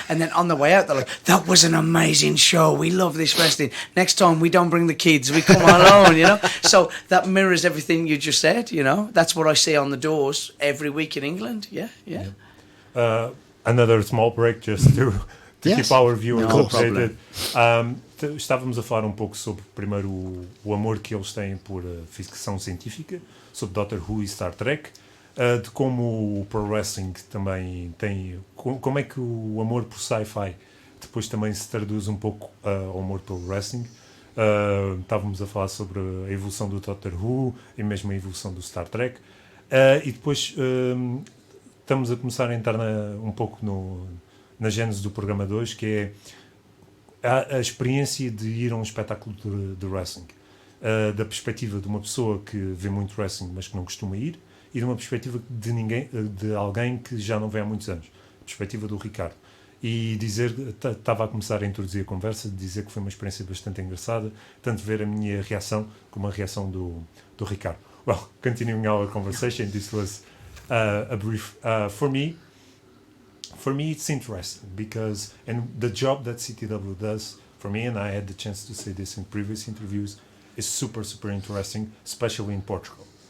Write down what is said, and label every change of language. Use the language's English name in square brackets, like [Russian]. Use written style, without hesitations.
[English] And then on the way out they're like, that was an amazing show, we love this wrestling, next time we don't bring the kids, we come alone. So that mirrors everything you just said. That's what I see on the doors every week in England. Yeah. Another small break just to Yes. keep our viewers No updated. [Portuguese] Estávamos a falar um pouco sobre, primeiro, o amor que eles têm por ficção científica, sobre Doctor Who e Star Trek, de como o pro wrestling também tem, como é que o amor por sci-fi depois também se traduz um pouco ao amor pelo wrestling. Estávamos a falar sobre a evolução do Doctor Who e mesmo a evolução do Star Trek, e depois estamos a começar a entrar um pouco na gênese do programa 2, que é a experiência de ir a um espetáculo de wrestling. Da perspectiva de uma pessoa que vê muito wrestling, mas que não costuma ir, e de uma perspectiva de alguém que já não vê há muitos anos. A perspectiva do Ricardo. E estava a começar a introduzir a conversa, de dizer que foi uma experiência bastante engraçada, tanto ver a minha reação como a reação do Ricardo. [English] Well, continuing our conversation, this was a brief, for me it's interesting because, and the job that CTW does for me, and I had the chance to say this in previous interviews, is super, super interesting, especially in Portugal.